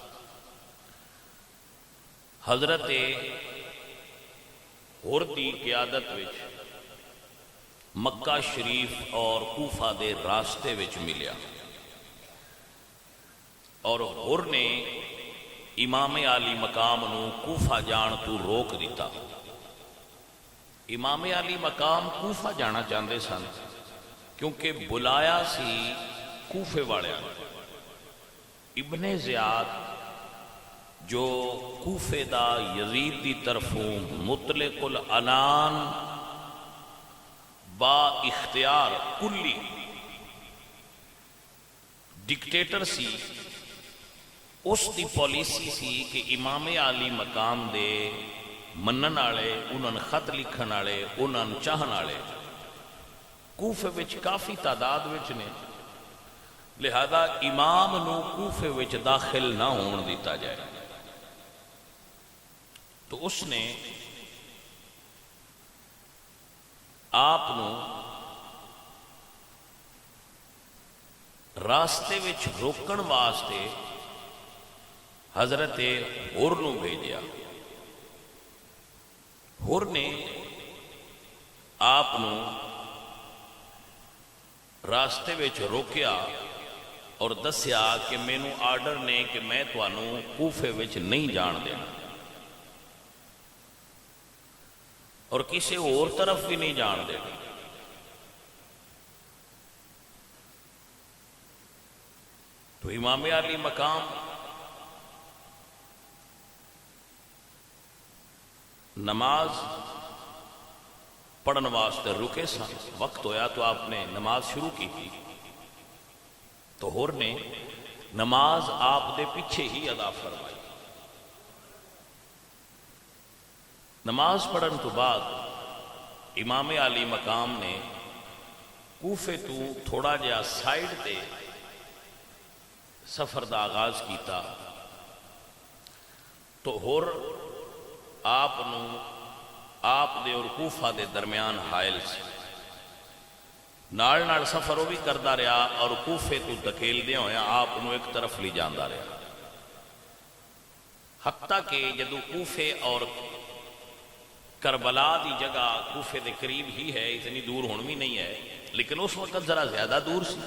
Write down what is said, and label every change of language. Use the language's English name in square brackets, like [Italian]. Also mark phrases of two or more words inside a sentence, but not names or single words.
[Punjabi] حضرت ہور دی قیادت وچ مکہ شریف اور کوفہ دے راستے وچ ملیا، اور ہور نے امام عالی مقام نو کوفہ جان تو روک دیتا۔ امام علی مقام کوفہ جانا چاہتے سن کیونکہ بلایا سی کوفے والے ابن زیاد جو کوفے دا یزید دی طرفوں مطلق العنان با اختیار کلی ڈکٹیٹر سی، اس دی پالیسی سی کہ امام علی مقام دے منن والے، انہاں خط لکھن والے، انہاں چاہن والے کوفے وچ کافی تعداد وچ نے، لہذا امام نو کوفے وچ داخل نہ ہون دیتا جائے۔ تو اس نے آپ نو راستے وچ روکن واسطے حضرت ہور نو بھیجیا۔ ہور نے آپ نو راستے وچ روکیا اور دسیا کہ مینو آرڈر نے کہ میں تانوں کوفے وچ نہیں جان دینا اور کسی اور طرف بھی نہیں جان دینا۔ تو امام علی مقام نماز پڑھن واسطے رکے سن، وقت ہویا تو آپ نے نماز شروع کی تھی، تو ہور نے نماز آپ دے پیچھے ہی ادا فرمائی۔ نماز پڑھن تو بعد امام علی مقام نے کوفے تو تھوڑا جہا سائیڈ تے سفر دا آغاز کیتا، تو ہور آپ دے اور کوفہ دے درمیان حائل سے نال سفر وہ بھی کرتا رہا اور کوفے تو دکیل دیا ہویا آپ ایک طرف لی جاندہ رہا، حتیٰ کہ جدو کوفے اور کربلا دی جگہ کوفے دے قریب ہی ہے، اتنی دور ہون بھی نہیں ہے، لیکن اس وقت ذرا زیادہ دور سی۔